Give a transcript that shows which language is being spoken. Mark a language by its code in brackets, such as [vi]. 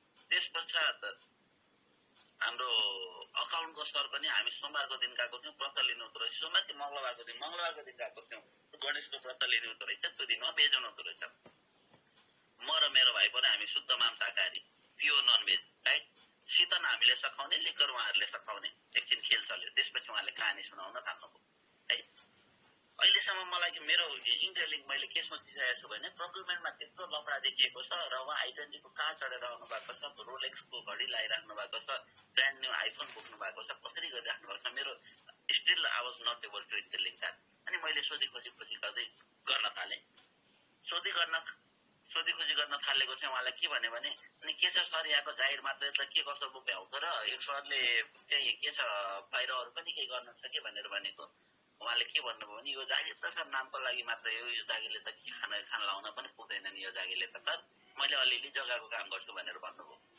[ne] त्यस पश्चात हाम्रो अकाउन्टको सर पनि हामी सोमबारको दिन गएको थियौँ, व्रत लिनुहुँदो रहेछ। सोमबार कि मङ्गलबारको दिन गएको थियौँ, गणेशको व्रत लिनुहुँदो रहेछ। त्यो दिनमा भेज हुनुहुँदो रहेछ। म र मेरो भाइ पनि हामी शुद्ध मांसाहारी, प्योर ननभेज, राइट। शीतन हामीले सखाउने, लिकर उहाँहरूले सखाउने। एकछिन खेल चल्यो, त्यसपछि उहाँले कहानी सुनाउन थाल्नुभयो है। अहिलेसम्म मलाई मेरो इन्टरलिङ्क मैले के सोचिसकेको छु भने प्रोक्युरमेन्टमा त्यत्रो लफडा देखिएको छ र उहाँ आइडेन्टिटीको कार चढेर आउनु भएको छ, रोलेक्सको घडी लगाइराख्नु भएको छ, ब्रान्ड न्यू आइफोन बोक्नु भएको छ, कसरी गरिराख्नु भएको छ। [en] मेरो still I was not able to interlink that. [ne] अनि मैले सोधी खोजी गर्दै गर्न थालेँ। सोधी खोजी गर्न थालेको चाहिँ उहाँलाई के भन्यो भने अनि के छ सर यहाँको जागिर मात्रै त के कसो बोक्ने हो र एक सरले चाहिँ के छ बाहिर अरू पनि केही गर्नु छ कि भनेर भनेको। उहाँले के भन्नुभयो भने यो जागिर त सर नामको लागि मात्रै हो, यो जागिरले त के खान लाउन पनि पुग्दैन नि, यो जागिरले त सर मैले अलिअलि जग्गाको काम गर्छु भनेर भन्नुभयो।